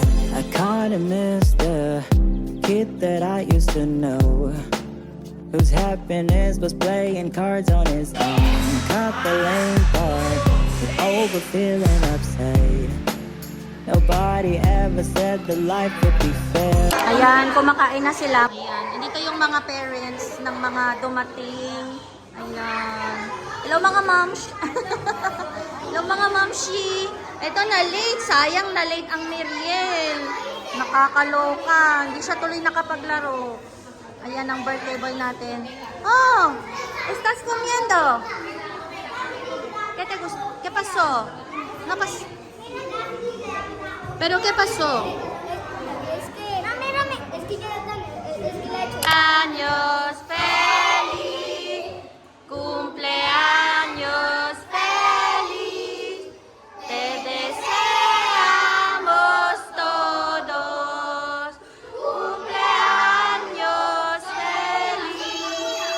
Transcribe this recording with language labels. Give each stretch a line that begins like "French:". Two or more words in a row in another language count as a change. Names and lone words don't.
English: I kinda miss the kid that I used to know, whose happiness was playing cards on his own. Cut the lame part, but over feeling upset. Nobody ever said that life would be fair.
Filipino: Ayan, kumakain na sila. Ayan, andito yung mga parents ng mga dumating. Ayan. Hello mga moms. Hello mga momshi. Ito na late. Sayang na late ang Miriel. Nakakaloka. Hindi siya tuloy nakapaglaro. Ayan ang
English: birthday boy
Filipino: natin.
Spanish: Oh! Estás comiendo? ¿Qué pasó? No ¿Pero qué pasó? Es que... No, mírame. Es que yo la he hecho. Años feliz, cumpleaños feliz, te deseamos todos, cumpleaños feliz.